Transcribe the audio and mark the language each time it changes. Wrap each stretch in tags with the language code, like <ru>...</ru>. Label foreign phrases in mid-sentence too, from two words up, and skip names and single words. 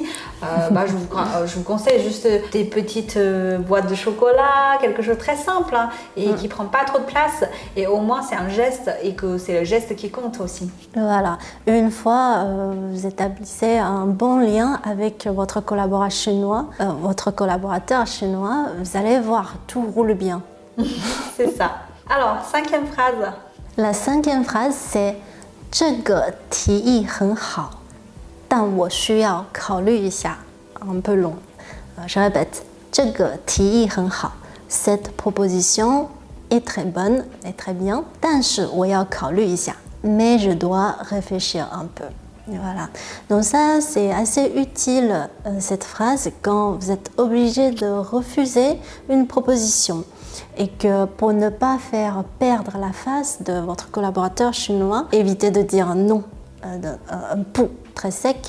<fr>Je vous conseille juste des petites boîtes de chocolat, quelque chose de très simple et qui ne prend pas trop de place, et au moins c'est un geste, et que c'est le geste qui compte aussi. Voilà, une fois vous établissez un bon lien avec votre collaborateur chinois, vous allez voir, tout roule bien. C'est ça. Alors, 5e phrase. La 5e phrase, c'est</fr> <zh>这个提议很好，但我需要考虑一下.</zh> <fr>Un peu long. Je répète,</fr> <zh>这个提议很好,</zh> <fr>cette proposition est très bonne, est très bien,</fr> <zh>但是我要考虑一下,</zh> <fr>mais je dois réfléchir un peu. Voilà. Donc ça, c'est assez utile, cette phrase, quand vous êtes obligé de refuser une proposition. Et que pour ne pas faire perdre la face de votre collaborateur chinois, évitez de dire non, un pou très sec.</fr>